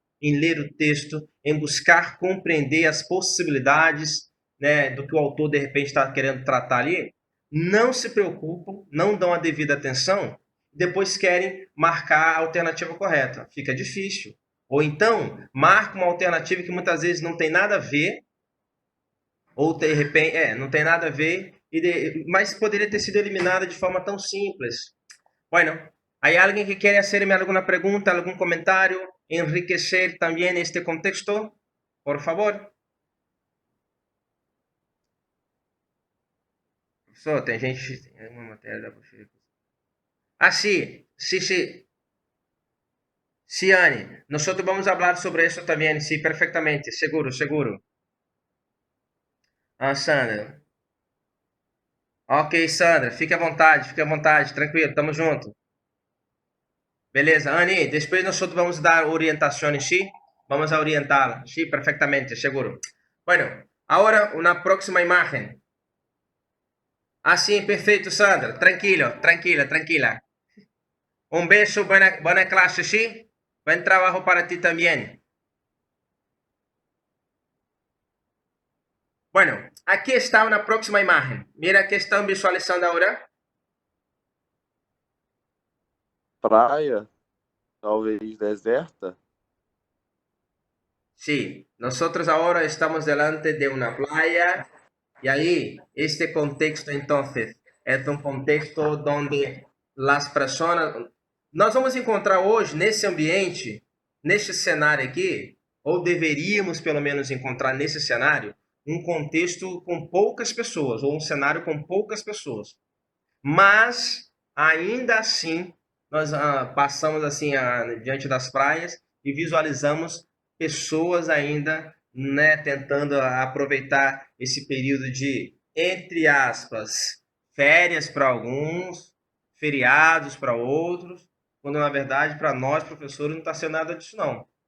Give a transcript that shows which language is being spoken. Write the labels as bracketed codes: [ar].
[pt] em ler o texto, em buscar compreender as possibilidades, né, do que o autor de repente está querendo tratar ali, não se preocupam, não dão a devida atenção, depois querem marcar a alternativa correta. Fica difícil. Ou então, marca uma alternativa que muitas vezes não tem nada a ver, ou de repente, não tem nada a ver, mas poderia ter sido eliminada de forma tão simples. [es] Bueno, ¿hay alguien que quiere hacerme alguna pregunta, algún comentario, enriquecer también este contexto? Por favor. [pt] Professor, tem gente... Tem uma matéria da... [es] Ah, sí, sí, sí. Sí, Anne, nosotros vamos a hablar sobre eso también, sí, perfectamente, seguro, seguro. [pt] Ah, Sandra. Ok, Sandra, fique à vontade, tranquilo, tamo junto. Beleza, Anne, depois nós vamos dar orientações, sí? [es] Vamos a orientá-la, sí, perfectamente, seguro. Bueno, ahora una próxima imagen. Ah, sí, perfecto, Sandra, tranquilo, tranquila, tranquila. Un beso, buena clase, sí? Buen trabajo para ti también. [pt] Bueno, aqui está uma próxima imagem. Mira que estão visualizando agora. Praia, talvez deserta. [es] Sí, nosotros ahora estamos delante de una playa y ahí este contexto entonces es un contexto donde las personas... [pt] Nós vamos encontrar hoje nesse ambiente, neste cenário aqui, ou deveríamos pelo menos encontrar nesse cenário, um contexto com poucas pessoas, ou um cenário com poucas pessoas. Mas, ainda assim, nós passamos assim diante das praias e visualizamos pessoas ainda, né, tentando aproveitar esse período de, entre aspas, férias para alguns, feriados para outros, quando na verdade para nós professores não está sendo nada disso não.